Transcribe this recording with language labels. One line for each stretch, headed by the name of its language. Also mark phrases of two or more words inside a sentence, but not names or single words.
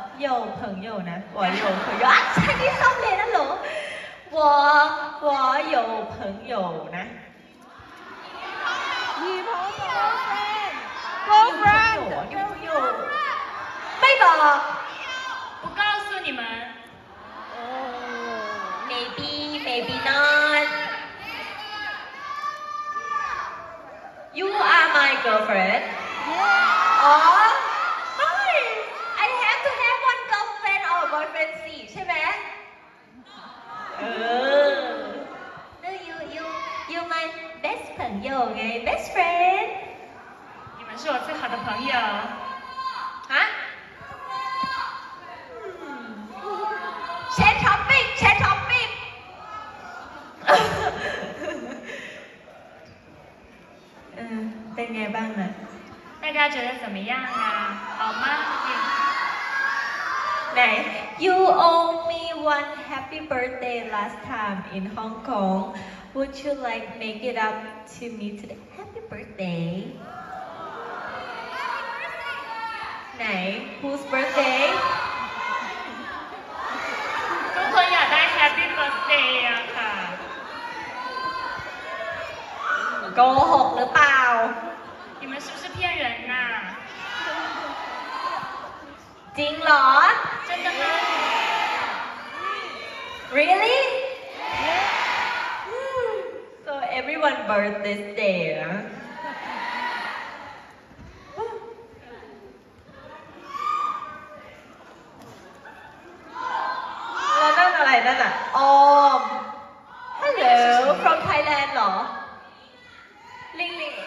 Chinese: 朋友呢我有朋友啊
Thai: ใช่ที่ชอบเรียนนั่นเหรอ
Chinese: 我有朋友นะ 女朋友 girlfriend
Thai: 女朋友ไม่บอก
Chinese: 不告诉你们
English: maybe not you are my girlfriend อ๋อ I have to have one girlfriend or boyfriend
Thai: สิใช่ไหม
English: no you my best 朋友ไง best friend
Chinese: 你们是我最好的朋友
Thai: ฮะแชร์ท็อปปิ้งเป็นไงบ้างนะ
Chinese: 大家觉得怎么样啊好吗
English: ไหน You owe me one happy birthday last time in Hong Kong Would you like make it up to me today Happy birthday ไหน Whose birthday
Thai: ทุกคนอยากได้
English: Happy Birthday
Thai: อะค่ะ โกหกหรือเปล่า
Chinese: 你们是不是骗人呐
Thai: จริงเหรอ
Chinese: 真的吗
English: Really So everyone birth this day
Thai: นะแล้วนั่นอะไรนั่นอ่ะออม
English: Hello from Thailand เหรอลิง